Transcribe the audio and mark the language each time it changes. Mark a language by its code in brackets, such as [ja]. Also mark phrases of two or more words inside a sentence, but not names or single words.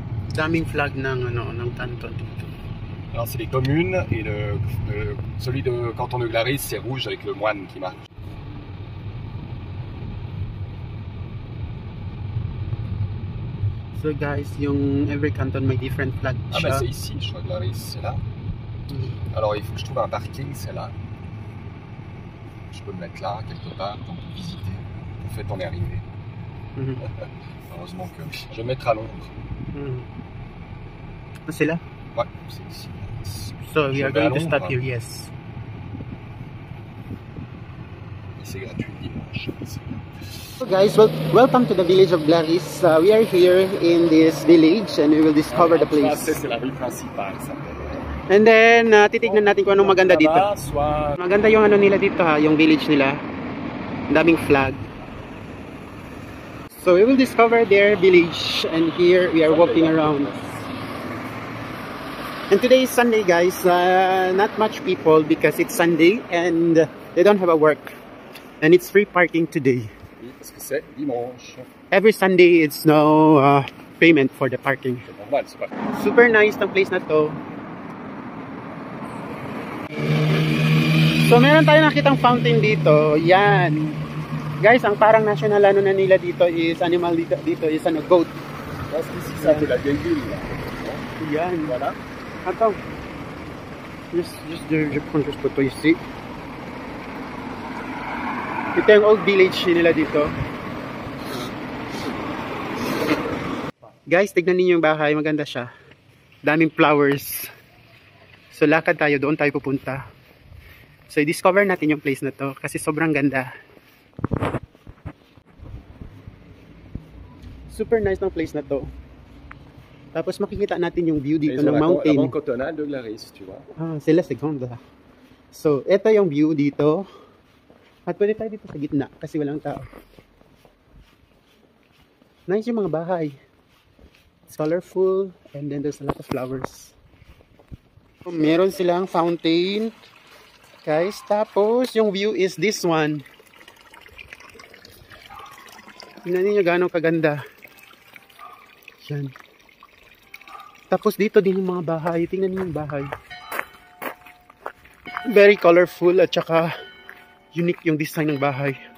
[tl] Daming flag ng canton dito. [fr] Alors c'est les communes et celui de canton de Glaris c'est rouge avec le moine qui marche. [en] So guys, [tl] yung [en] every canton [tl] may [en] different flag Ah [tl] siya. [fr] bah c'est ici, je crois Glaris, c'est là. Alors il faut que je trouve un parking, c'est là. Je peux me mettre là, quelque part, pour visiter. En fait on est arrivé. Heureusement que je vais me mettre à l'ombre. C'est là? Ouais, c'est ici. [en] So we are going to stop here, yes. [fr] Et c'est gratuit dimanche. [en] So guys, welcome to the village of Glaris. We are here in this village and we will discover the place. [fr] C'est la rue principale, ça. [en] And then, [tl] titignan natin kung anong maganda dito. Maganda yung ano nila dito ha, yung village nila. Ang daming flag. [en] So we will discover their village and here we are walking around. And today is Sunday guys, not much people because it's Sunday and they don't have a work. And it's free parking today. [fr] Oui, parce que c'est dimanche. [en] Every Sunday it's no payment for the parking. [fr] C'est normal, c'est pas. [en] Super nice [tl] ng place na to. So meron tayo nakitang fountain dito. Yan. Guys, ang parang national ano na nila dito is animal dito is ano, goat. [fr] Parce qu'ici ça c'est la vieille ville là. [tl] Yan. [fr] Voilà. Attends. Je prends juste photo ici. [tl] Ito yung old village nila dito. Guys, tignan niyo yung bahay. Maganda siya. Daming flowers. So lakad tayo. Doon tayo pupunta. So i-discover natin yung place na to. Kasi sobrang ganda. [en] Super nice [tl] ng place na to. Tapos makikita natin yung view dito ng mountain. [fr] La banque cantonale de Glaris, tu vois. Ah, c'est la seconde. [tl] So, ito yung view dito. At pwede tayo dito sa gitna kasi walang tao. Nice yung mga bahay. [en] It's colorful and then there's a lot of flowers. [tl] So, meron silang fountain. Guys, tapos yung view [en] is this one. [tl] Tingnan niyo gaano kaganda. Yan. Tapos dito din yung mga bahay. Tingnan niyo yung bahay. [en] Very colorful [tl] at saka unique yung design ng bahay.